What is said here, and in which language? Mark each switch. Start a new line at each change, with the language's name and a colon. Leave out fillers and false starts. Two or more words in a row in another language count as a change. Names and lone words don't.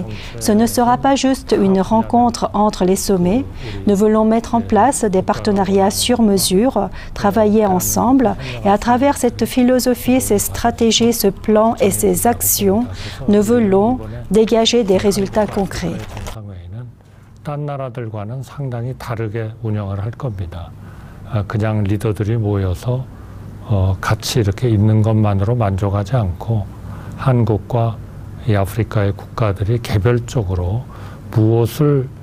French: Ce ne sera pas juste une rencontre entre les sommets. Nous voulons mettre en place des partenariats sur mesure, travailler ensemble et à travers cette philosophie, ces stratégies, ce plan et ces actions, nous voulons dégager des résultats concrets.
Korean: 딴 나라들과는 상당히 다르게 운영을 할 겁니다. 그냥 리더들이 모여서 같이 이렇게 있는 것만으로 만족하지 않고 한국과 이 아프리카의 국가들이 개별적으로 무엇을